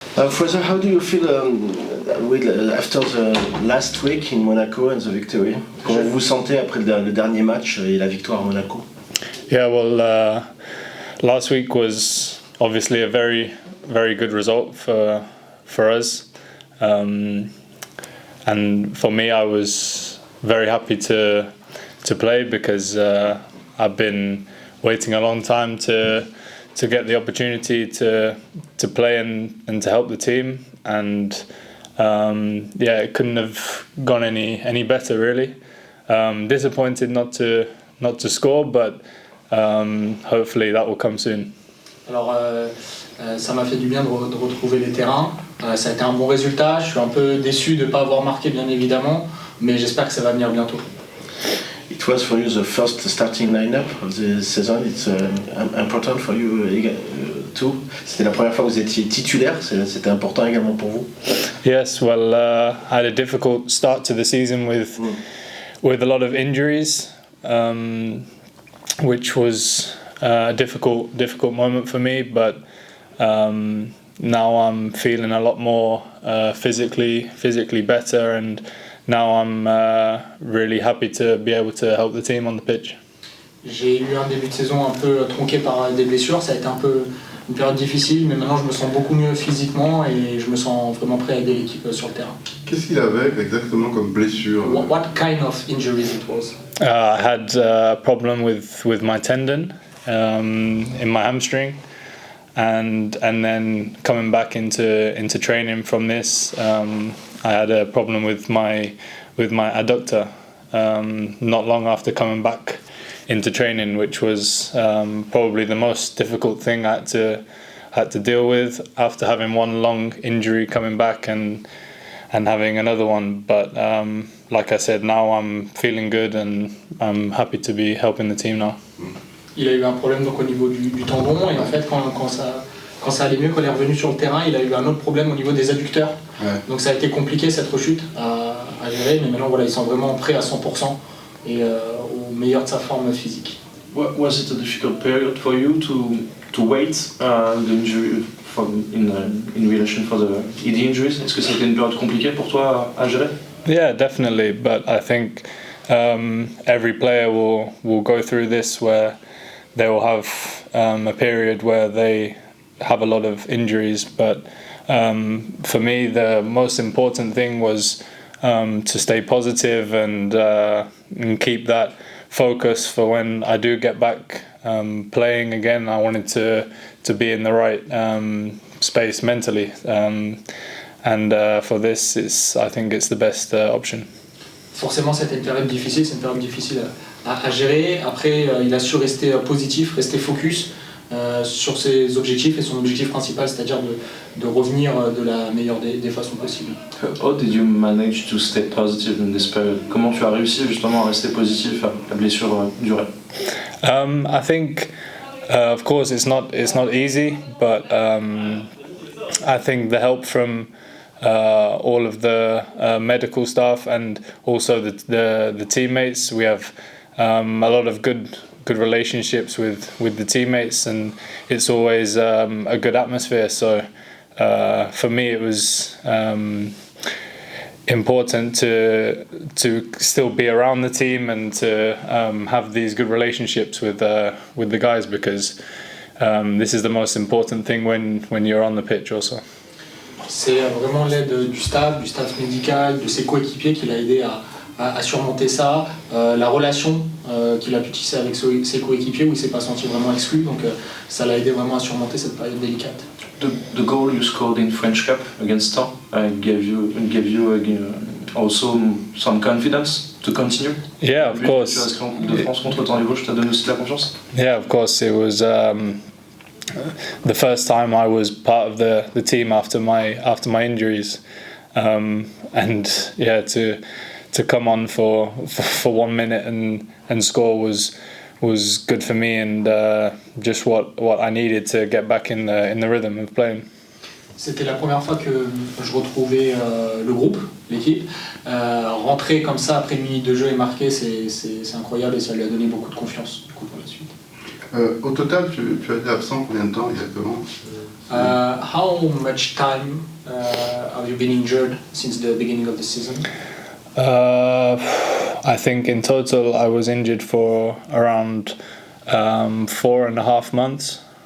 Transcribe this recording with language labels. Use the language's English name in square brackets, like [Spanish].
[English] Fraser, how do you feel after the last week in Monaco and the victory? [French] Comment vous vous sentez après le dernier match et la victoire à Monaco? [English] Yeah, well, last week was obviously a very, very good result for us, and for me, I was very happy to play because I've been waiting a long time to get the opportunity to play and to help the team, and yeah, it couldn't have gone any better really. Disappointed not to score, but hopefully that will come soon. [French] Alors ça m'a fait du bien de retrouver les terrains. Ça a été un bon résultat. Je suis un peu déçu de ne pas avoir marqué bien évidemment, mais j'espère que ça va venir bientôt. [English] It was for you the first starting lineup of the season. It's important for you too. [French] C'était la première fois que vous étiez titulaire. C'était important également pour vous. [English] Yes, well, I had a difficult start to the season with a lot of injuries, which was a difficult moment for me. But now I'm feeling a lot more physically better, and now I'm really happy to be able to help the team on the pitch. [French] J'ai eu un début de saison un peu tronqué par des blessures, ça a été un peu une période difficile, mais maintenant je me sens beaucoup mieux physiquement et je me sens vraiment prêt à aider l'équipe sur le terrain. Qu'est-ce qu'il avait exactement comme blessure? [English] What kind of injuries it was? I had a problem with my tendon in my hamstring, and then coming back into training from this, I had a problem with my adductor not long after coming back into training, which was probably the most difficult thing I had to deal with after having one long injury, coming back and having another one. But like I said, now I'm feeling good and I'm happy to be helping the team now. [French] Il a eu un problème donc au niveau du tendon, et en fait quand ça allait mieux, quand il est revenu sur le terrain, il a eu un autre problème au niveau des adducteurs. Ouais. Donc ça a été compliqué cette rechute à gérer, mais maintenant voilà, il sent vraiment prêt à 100% et au meilleur de sa forme physique. [English] Was it a difficult period for you to wait the injury in relation for the injuries? [French] Est-ce que c'était une période compliquée pour toi à gérer? [English] Yeah, definitely, but I think every player will go through this, where they will have a period where they have a lot of injuries, but for me the most important thing was to stay positive and keep that focus for when I do get back playing again. I wanted to be in the right space mentally, and for this I think it's the best option. [French] Forcément c'était une période difficile, c'est une période difficile à gérer. Après il a su rester positif, rester focus sur ses objectifs et son objectif principal, c'est-à-dire de revenir de la meilleure des façons possibles. [English] How did you manage to stay positive in this period? [French] Comment tu as réussi justement à rester positif à la blessure durée? [English] I think of course it's not easy, but I think the help from all of the medical staff and also the teammates, we have a lot of good relationships with the teammates, and it's always a good atmosphere. So for me it was important to still be around the team and to have these good relationships with the guys, because this is the most important thing when you're on the pitch also. [French] C'est vraiment l'aide du staff médical, de ses coéquipiers qui l'a aidé à surmonter ça, la relation qu'il a pu tisser avec ses coéquipiers où il ne s'est pas senti vraiment exclu, donc ça l'a aidé vraiment à surmonter cette période délicate. [English] The goal you scored in French Cup against Stan gave you also some confidence to continue? Yeah, of course. [French] Tu as inscrit en Coupe de France contre Temps-Niveau, ça t'a donné aussi de la confiance? [English] Yeah, of course. It was the first time I was part of the team after my injuries, and yeah, to come on for 1 minute and score was good for me, and just what I needed to get back in the rhythm of playing. [French] C'était la première fois que je retrouvais le groupe, l'équipe. Rentrer comme ça après une minute de jeu et marquer, c'est incroyable, et ça lui a donné beaucoup de confiance du coup, pour la suite. Au total, tu as été absent combien de temps exactement? [English] How much time have you been injured since the beginning of the season? I think in total I was injured for around 4.5 months.